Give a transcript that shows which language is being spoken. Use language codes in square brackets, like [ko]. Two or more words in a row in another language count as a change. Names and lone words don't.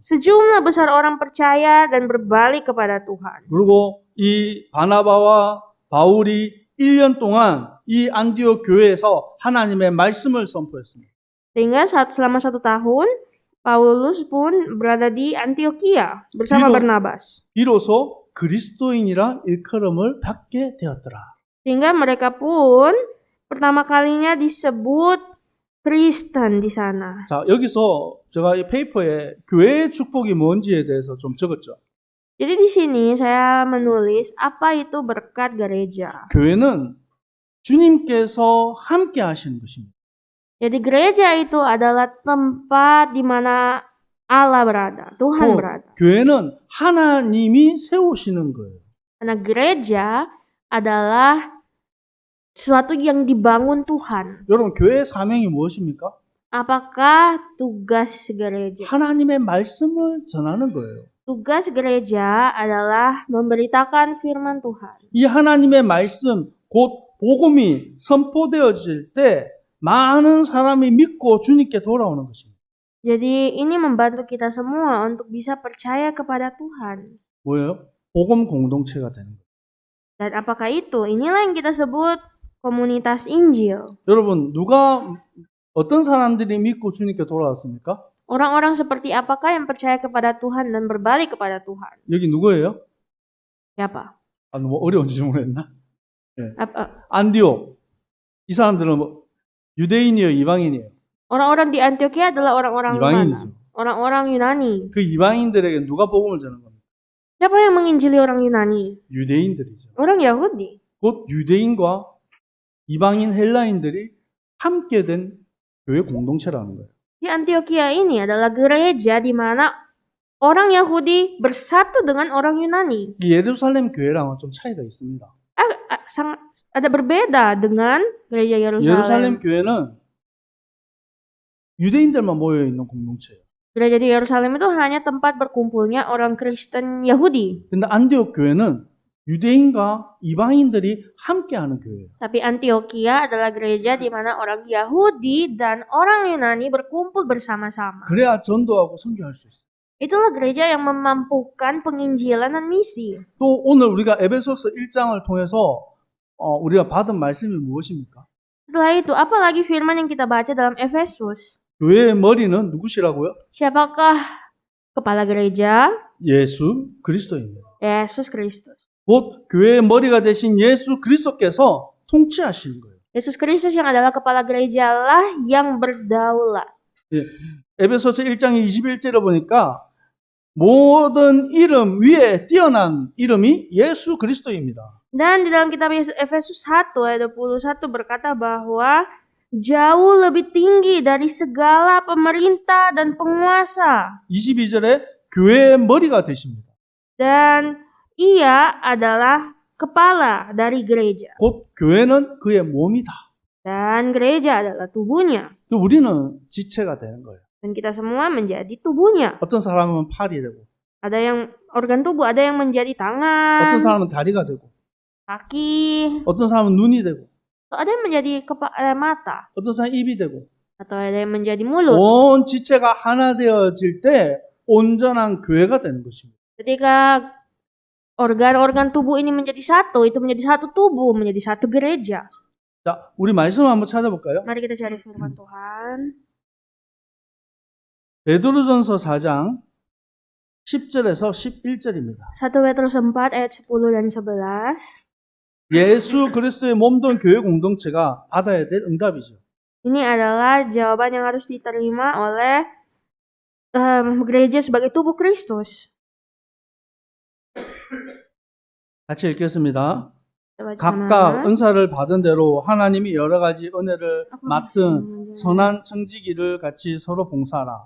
[id] Sejumlah besar orang percaya dan berbalik kepada Tuhan. [ko] 그리고 이 바나바와 바울이 1년 동안 이 안디옥 교회에서 하나님의 말씀을 선포했습니다. [id] Sehingga selama 1 tahun Paulus pun berada di Antioquia bersama Biru. Barnabas. [ko] 비로소 그리스도인이라 일컬음을 받게 되었더라. [id] Sehingga mereka pun pertama kalinya disebut Kristen di sana. [ko] 자, 여기서 제가 이 페이퍼에 교회의 축복이 뭔지에 대해서 좀 적었죠. [id] Jadi di sini saya menulis apa itu berkat gereja. [ko] 교회는 주님께서 함께 하시는 것입니다. [id] Jadi gereja itu adalah tempat di mana Allah berada, Tuhan [ko] 또 [id] berada. [ko] 교회는 하나님이 세우시는 거예요. [id] Karena gereja adalah sesuatu yang dibangun Tuhan. [ko] 여러분, 교회의 사명이 무엇입니까? [id] Apakah tugas gereja? [ko] 하나님의 말씀을 전하는 거예요. [id] Tugas gereja adalah memberitakan firman Tuhan. [ko] 이 하나님의 말씀, 곧 복음이 선포되어질 때 많은 사람이 믿고 주님께 돌아오는 것입니다. [id] Jadi ini membantu kita semua untuk bisa percaya kepada Tuhan. [ko] 뭐예요? 복음 공동체가 되는 거예요. [id] Dan apakah itu? Inilah yang kita sebut komunitas Injil. [ko] 여러분, 어떤 사람들이 믿고 주님께 돌아왔습니까? [id] Orang-orang seperti apakah yang percaya kepada Tuhan dan berbalik kepada Tuhan? [ko] 여기 누구예요? [id] Siapa? [ko] 아, 너무 어려운 질문했나? [id] Apa? [ko] 안디옥. 이 사람들은 유대인이에요, 이방인이에요? [id] Orang-orang di Antioquia adalah orang-orang mana? [ko] 이방인이죠. [id] Orang-orang Yunani. [ko] 그 이방인들에게 누가 복음을 전한 겁니까? [id] Siapa yang menginjili orang Yunani? [ko] 유대인들이죠. [id] Orang Yahudi. [ko] 곧 유대인과 이방인 헬라인들이 함께 된 교회 공동체라는 거예요. [id] Di Antioquia ini adalah gereja di mana orang Yahudi bersatu dengan orang Yunani. [ko] 이 예루살렘 교회랑은 좀 차이가 있습니다. [id] Sangat ada berbeda dengan gereja [ko] 예루살렘 [id] Yerusalem. [ko] 교회는 유대인들만 모여 있는 공동체예요. [id] Gereja di Yerusalem itu hanya tempat berkumpulnya orang Kristen Yahudi. [ko] 근데 안디옥 교회는 유대인과 이방인들이 함께하는 교회예요. [id] Tapi Antioquia adalah gereja di mana orang Yahudi dan orang Yunani berkumpul bersama-sama. [ko] 그래야 전도하고 선교할 수 있어요. [id] Itulah gereja yang memampukan penginjilan dan misi. [ko] 또 오늘 우리가 에베소서 1장을 통해서 우리가 받은 말씀이 무엇입니까? [id] Setelah itu, apalagi firman yang kita baca dalam Efesus? [ko] 교회의 머리는 누구시라고요? [id] Siapakah kepala gereja? [ko] 예수 그리스도입니다. [id] Yesus Kristus. [ko] 곧 교회의 머리가 되신 예수 그리스도께서 통치하시는 거예요. [id] Yesus Kristus yang adalah kepala gereja lah yang berdaulat. [ko] 예, 에베소서 1장 21절에 보니까 모든 이름 위에 뛰어난 이름이 예수 그리스도입니다. [id] Dan di dalam kitab Efesus 1 ayat 21 berkata bahwa jauh lebih tinggi dari segala pemerintah dan penguasa. [ko] 22절에 교회의 머리가 되십니다. [id] Dan ia adalah kepala dari gereja. [ko] 곧 교회는 그의 몸이다. [id] Dan gereja adalah tubuhnya. [ko] 우리는 지체가 되는 거예요. [id] Dan kita semua menjadi tubuhnya. [ko] 어떤 사람은 팔이 되고, [id] Ada yang organ tubuh, ada yang menjadi tangan, [ko] 어떤 사람은 다리가 되고, [id] kaki, [ko] 어떤 사람은 눈이 되고, [id] atau ada yang menjadi mata, [ko] 어떤 사람은 입이 되고, [id] atau ada yang menjadi mulut. [ko] 온 지체가 하나 되어질 때 온전한 교회가 되는 것입니다. [id] Ketika organ-organ tubuh ini menjadi satu, itu menjadi satu tubuh, menjadi satu gereja. [ko] 자, 우리 말씀을 한번 찾아볼까요? [id] Mari kita cari firman Tuhan. [ko] 베드로전서 4장 10절에서 11절입니다. [id] 1 Petrus 4 ayat 10 dan 11. [ko] 예수 그리스도의 몸된 교회 공동체가 받아야 될 응답이죠. [id] Ini adalah jawaban yang harus diterima oleh gereja sebagai tubuh Kristus. [ko] 같이 읽겠습니다. [id] Kita baca [ko] 각각 [id] sama. [ko] 은사를 받은 대로 하나님이 여러 가지 은혜를 맡은 선한 청지기를 같이 서로 봉사하라.